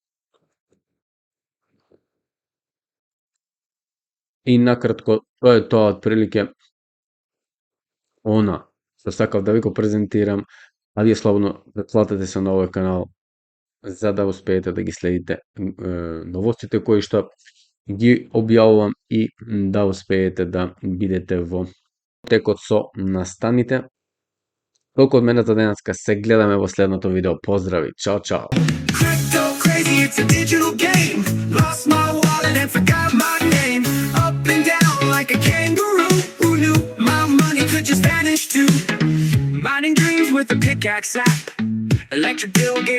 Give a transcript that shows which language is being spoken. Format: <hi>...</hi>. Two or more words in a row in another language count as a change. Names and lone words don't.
<mk>И накратко, тоа е тоа отприлике она што сакав да ви го презентирам, а вие слободно претплатете се на овој канал за да успеете да ги следите новостите кои што ги објавувам и да успеете да бидете во текот со настаните. Толку од мене за денеска, се гледаме во следното видео. Поздрави, чао, чао.</mk> <en>Crypto crazy, it's a digital game. Lost my wallet and forgot my name. Up and down like a kangaroo. Who knew my money could just vanish too? Mining dreams with a pickaxe app. Electric bill</en>